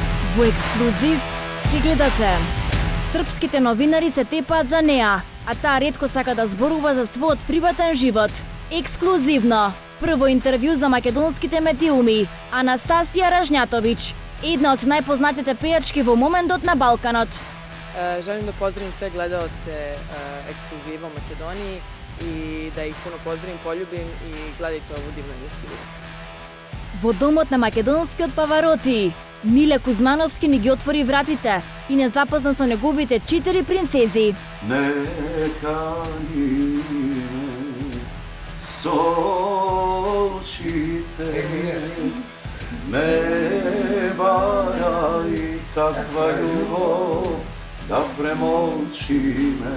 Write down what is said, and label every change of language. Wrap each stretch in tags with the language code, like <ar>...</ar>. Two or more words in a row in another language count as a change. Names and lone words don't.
<mk>Во ексклузив ги гледате. Српските новинари се тепаат за неа, а таа ретко сака да зборува за својот приватен живот. Ексклузивно. Прво интервју за македонските медиуми. Анастасија Ражњатовиќ, една од најпознатите пејачки во моментот на Балканот.</mk> <sr>Želim da pozdravim sve gledaoce Ekskluziva u Makedoniji i da ih puno pozdravim, poljubim i gledajte ovu divnu emisiju.</sr> <mk>Во домот на македонскиот Павароти, Миле Кузмановски ни ги отвори вратите и не запозна со неговите 4 принцези. Нека ни ме со очите не варај таква љубов да премолчиме.</mk>